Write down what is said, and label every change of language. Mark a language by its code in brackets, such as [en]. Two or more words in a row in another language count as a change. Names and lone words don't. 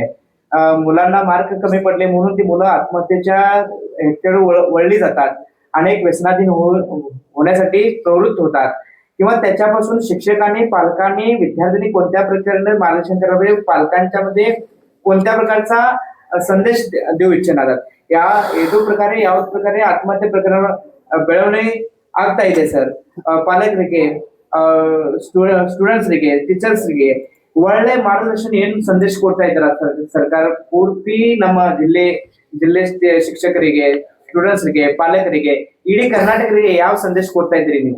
[mr] मुलांना मार्क कमी पडले म्हणून ती मुलं आत्महत्येच्या ह्याच्यावर वळली जातात, अनेक व्यसनाधीन होण्यासाठी प्रवृत्त होतात किंवा त्याच्यापासून शिक्षकांनी, पालकांनी, विद्यार्थ्यांनी कोणत्या प्रकारे मार्गदर्शन करावे, पालकांच्या मध्ये कोणत्या प्रकारचा संदेश देऊ इच्छिणार याच प्रकारे आत्महत्या प्रकरण [kn] ಬೆಳವಣಿ ಆಗ್ತಾ ಇದೆ ಸರ್. ಪಾಲಕರಿಗೆ, ಸ್ಟೂಡೆಂಟ್ಸ್ರಿಗೆ, ಟೀಚರ್ಸ್ರಿಗೆ ಒಳ್ಳೆ ಮಾರ್ಗದರ್ಶನ ಏನ್ ಸಂದೇಶ ಕೊಡ್ತಾ ಇದ್ದಾರ ಸರ್ಕಾರ ಪೂರ್ತಿ ನಮ್ಮ ಜಿಲ್ಲೆ ಶಿಕ್ಷಕರಿಗೆ, ಸ್ಟೂಡೆಂಟ್ಸ್ರಿಗೆ, ಪಾಲಕರಿಗೆ, ಇಡೀ ಕರ್ನಾಟಕರಿಗೆ ಯಾವ ಸಂದೇಶ ಕೊಡ್ತಾ ಇದ್ದೀರಿ ನೀವು?